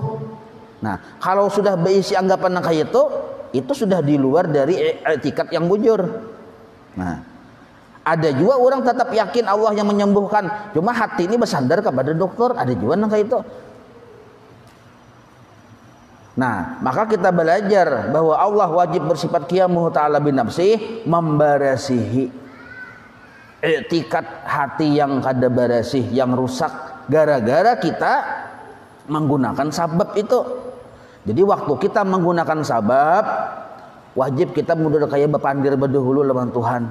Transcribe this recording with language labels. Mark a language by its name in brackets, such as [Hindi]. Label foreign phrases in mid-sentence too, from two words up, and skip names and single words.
[Indonesian] Nah, kalau sudah berisi anggapan kayak itu sudah di luar dari etikat yang bujur. Nah, ada juga orang tetap yakin Allah yang menyembuhkan, cuma hati ini bersandar kepada dokter. Ada juga yang kayak itu. Nah, maka kita belajar bahwa Allah wajib bersifat [Arabic] قيامه تعالى بنفسه, [Indonesian] memberesihi etikat hati yang kada beresih, yang rusak gara-gara kita menggunakan sabab itu. Jadi waktu kita menggunakan sabab, wajib kita mudah [Banjar] kaya bapandir bedahulu lawan Tuhan.